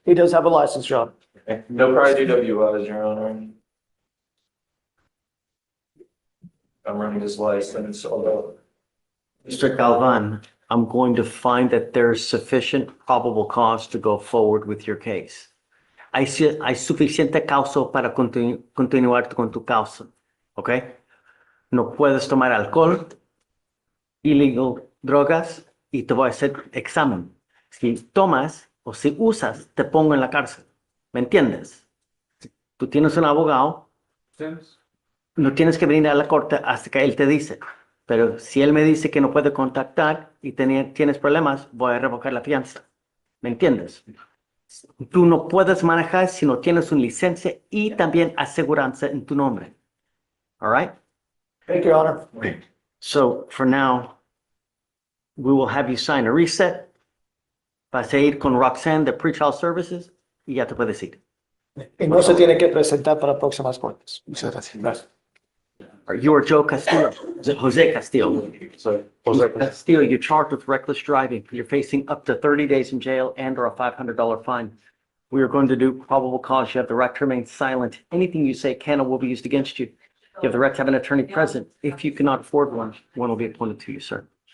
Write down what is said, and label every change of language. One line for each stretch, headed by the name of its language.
English: He does have a license, John. No prior DWIs, Your Honor. I'm running this license, although. Mr. Galvan, I'm going to find that there's sufficient probable cause to go forward with your case.
Spanish: Hay suficiente causa para continuar con tu causa, ¿ok? No puedes tomar alcohol,
English: illegal
Spanish: drogas, y te voy a hacer examen. Si tomas o si usas, te pongo en la cárcel. ¿Me entiendes? Tú tienes un abogado, no tienes que venir a la corte hasta que él te dice. Pero si él me dice que no puede contactar y tienes problemas, voy a revocar la fianza. ¿Me entiendes? Tú no puedes manejar si no tienes una licencia y también aseguranza en tu nombre.
English: All right? Thank you, Your Honor. So for now, we will have you sign a reset.
Spanish: Vas a ir con Roxanne de Pretrial Services y ya te puedes ir. Y no se tiene que presentar para próximas cortes. Muchas gracias.
English: You are Joe Castillo, Jose Castillo. So, Castillo, you're charged with reckless driving. You're facing up to 30 days in jail and or a $500 fine. We are going to do probable cause. You have the right to remain silent. Anything you say can or will be used against you. You have the right to have an attorney present. If you cannot afford one will be appointed to you, sir.